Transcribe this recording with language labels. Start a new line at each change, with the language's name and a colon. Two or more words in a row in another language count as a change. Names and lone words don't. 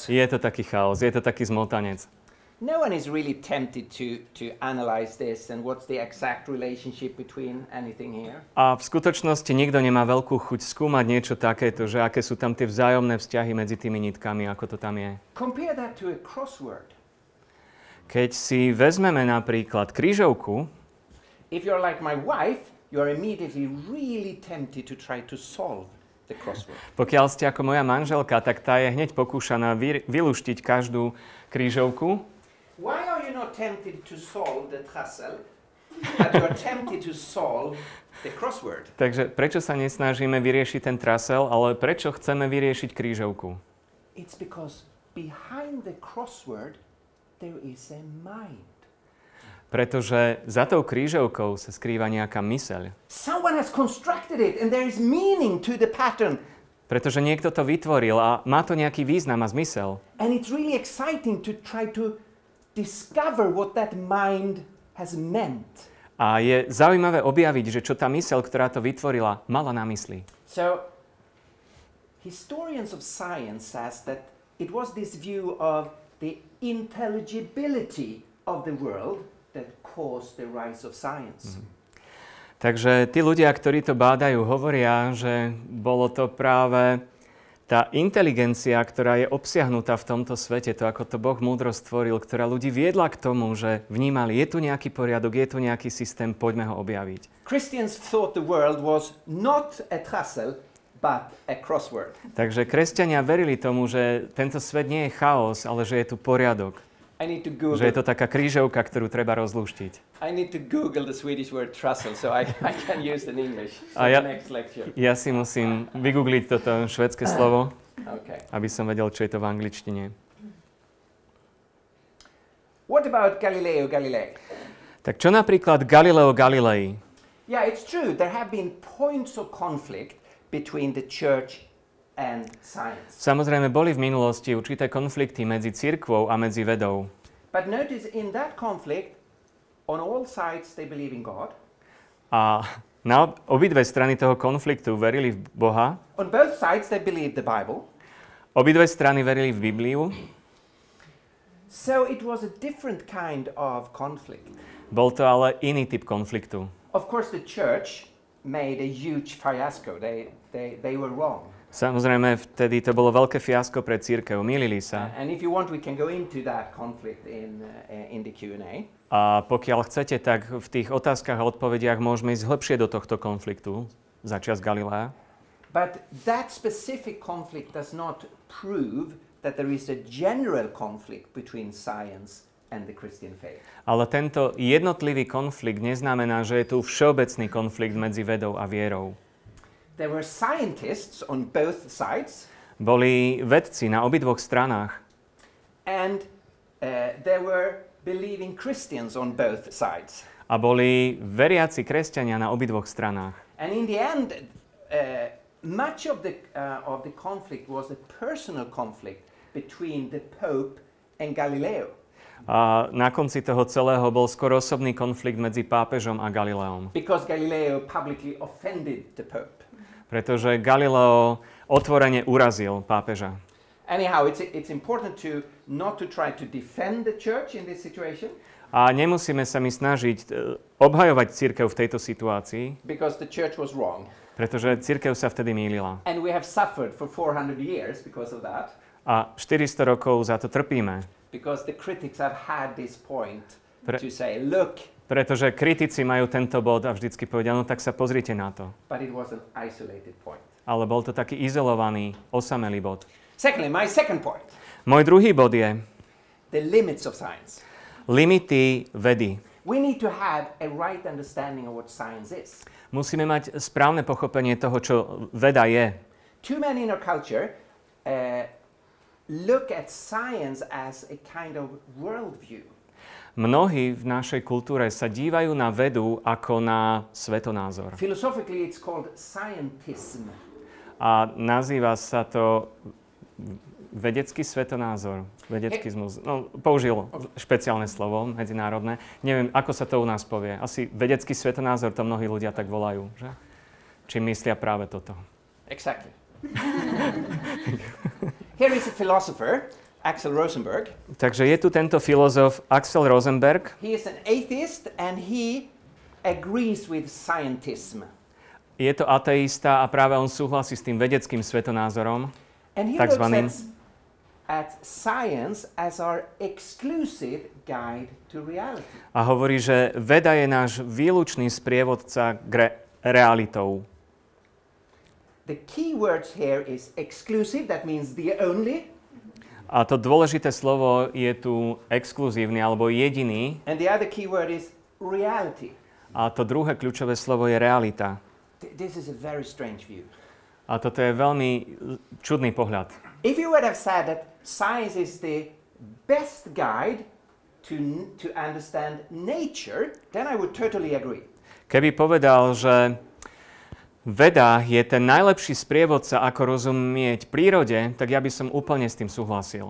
Slovak: Je to taký chaos, je to taký zmotanec.
English: No one is really tempted to analyze this and what's the exact relationship between anything here.
Slovak: A v skutočnosti nikto nemá veľkú chuť skúmať niečo takéto, že aké sú tam tie vzájomné vzťahy medzi tými nitkami, ako to tam je.
English: Compare that to a crossword.
Slovak: Keď si vezmeme napríklad krížovku,
English: if you're like my wife, you're immediately really tempted to try to solve the crossword.
Slovak: Pokiaľ ste ako moja manželka, tak tá je hneď pokúšaná vylúštiť každú krížovku.
English: Why are you not tempted to solve the trassel, but you are tempted to solve the crossword?
Slovak: Takže prečo sa nesnažíme vyriešiť ten trasel, ale prečo chceme vyriešiť krížovku?
English: It's because behind the crossword there is a mind.
Slovak: Pretože za tou krížovkou sa skrýva nejaká myseľ.
English: Someone has constructed it and there is meaning to the pattern.
Slovak: Pretože niekto to vytvoril a má to nejaký význam a zmysel.
English: And it's really exciting to try to discover what that mind has meant.
Slovak: A je zaujímavé objaviť, že čo tá myseľ, ktorá to vytvorila, mala na mysli.
English: So, historians of science says that it was this view of the intelligibility of the world that caused the rise of science.
Slovak: Takže tí ľudia, ktorí to bádajú, hovoria, že bolo to práve tá inteligencia, ktorá je obsiahnutá v tomto svete, to ako to Boh múdro stvoril, ktorá ľudí viedla k tomu, že vnímali, je tu nejaký poriadok, je tu nejaký systém, poďme ho objaviť.
English: Christians thought the world was not a trassel, but a crossword.
Slovak: Takže kresťania verili tomu, že tento svet nie je chaos, ale že je tu poriadok. Že je to taká krížovka, ktorú treba rozlúštiť.
English: I need to Google the Swedish word trussel, so I can use it in English. So next lecture.
Slovak: Ja si musím vygoogliť toto švédske slovo, okay, aby som vedel, čo je to v angličtine.
English: What about Galileo Galilei?
Slovak: Tak čo napríklad Galileo Galilei?
English: Yeah, it's true. There have been points of conflict between the church and science.
Slovak: Samozrejme, boli v minulosti určité konflikty medzi cirkvou a medzi vedou.
English: But notice in that conflict, on all sides they believe in God.
Slovak: A na obidve strany toho konfliktu verili v Boha.
English: On both sides they believed the Bible.
Slovak: Obidve strany verili v Bibliu.
English: So it was a different kind of conflict.
Slovak: Bol to ale iný typ konfliktu.
English: Of course the church made a huge fiasco. They were wrong.
Slovak: Samozrejme, vtedy to bolo veľké fiasko pre cirkev, mýlili sa.
English: And if you want, we can go into that conflict in the Q&A.
Slovak: A pokiaľ chcete, tak v tých otázkach a odpovediach môžeme ísť hlbšie do tohto konfliktu za čas Galilea.
English: But that specific conflict does not prove that there is a general conflict between science and the Christian faith.
Slovak: Ale tento jednotlivý konflikt neznamená, že je tu všeobecný konflikt medzi vedou a vierou.
English: There were scientists on both sides.
Slovak: Boli vedci na obidvoch stranách.
English: And there were believing Christians on both sides.
Slovak: A boli veriaci kresťania na obidvoch stranách.
English: And in the end, much of the conflict was a personal conflict between the Pope and Galileo.
Slovak: A na konci toho celého bol skoro osobný konflikt medzi pápežom a Galileom.
English: Because Galileo publicly offended the Pope.
Slovak: Pretože Galileo otvorene urazil pápeža.
English: Anyhow, it's important to not to try to defend the church in this situation.
Slovak: A nemusíme sa my snažiť obhajovať cirkev v tejto situácii.
English: Because the church was wrong.
Slovak: Pretože cirkev sa vtedy mýlila.
English: And we have suffered for 400 years because of that.
Slovak: A 400 rokov za to trpíme.
English: Because the critics have had this point to say, look.
Slovak: Pretože kritici majú tento bod a vždycky povedia, no tak sa pozrite na to.
English: But it was an isolated point.
Slovak: Ale bol to taký izolovaný, osamelý bod.
English: Secondly, my second point.
Slovak: Môj druhý bod je
English: the limits of science.
Slovak: Limity vedy.
English: We need to have a right understanding of what science is.
Slovak: Musíme mať správne pochopenie toho, čo veda je.
English: Too many in our culture look at science as a kind of worldview.
Slovak: Mnohí v našej kultúre sa dívajú na vedu ako na svetonázor.
English: Philosophically it's called scientism.
Slovak: A nazýva sa to vedecký svetonázor. Vedeckizmus. No, použil špeciálne slovo, medzinárodné. Neviem, ako sa to u nás povie. Asi vedecký svetonázor, to mnohí ľudia tak volajú, že? Či myslia práve toto.
English: Exactly. Here is a philosopher, Axel Rosenberg.
Slovak: Takže je tu tento filozof Axel Rosenberg.
English: He is an atheist and he agrees with scientism.
Slovak: Je to ateista a práve on súhlasí s tým vedeckým svetonázorom.
English: And he looks at science as our exclusive guide to reality.
Slovak: A hovorí, že veda je náš výlučný sprievodca k realitou.
English: The key word here is exclusive, that means the only.
Slovak: A to dôležité slovo je tu exkluzívny alebo jediný.
English: And the other key word is reality.
Slovak: A to druhé kľúčové slovo je realita.
English: This is a very strange view.
Slovak: A toto je veľmi čudný pohľad.
English: If you would have said that science is the best guide to understand nature, then I would totally agree.
Slovak: Keby povedal, že veda je ten najlepší sprievodca, ako rozumieť prírode, tak ja by som úplne s tým súhlasil.